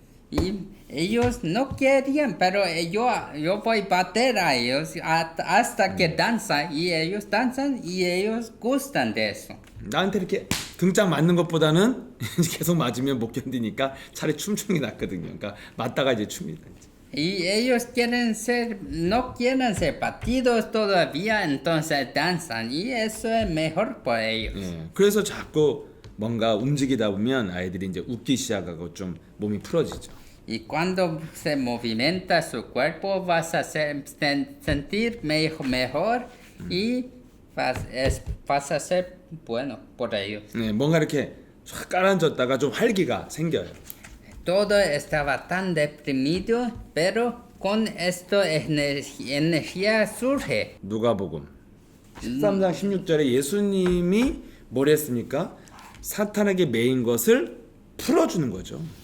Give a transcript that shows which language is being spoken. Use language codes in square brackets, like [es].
[es] Y ellos no querían, pero yo voy a bater a ellos hasta que danzan y ellos gustan de eso. [ko] 나한테 이렇게 등짝 맞는 것보다는 계속 맞으면 못 견디니까 차라리 춤추는 게 낫거든요. 그러니까 맞다가 이제 춥니다. [es] Y ellos no quieren ser batidos todavía, entonces danzan y eso es mejor por ellos. [ko] 예, 그래서 자꾸 뭔가 움직이다 보면 아이들이 이제 웃기 시작하고 좀 몸이 풀어지죠. [es] Y cuando se movimenta su cuerpo vas a sentir mejor y vas a ser bueno por ellos. [ko] 네, 뭔가 이렇게 쫙 깔아앉았다가 좀 활기가 생겨요. [es] Todo estaba tan deprimido, pero con esto energía surge. [ko] 누가복음 13장 16절에 예수님이 뭘 했습니까? 사탄에게 매인 것을 풀어주는 거죠.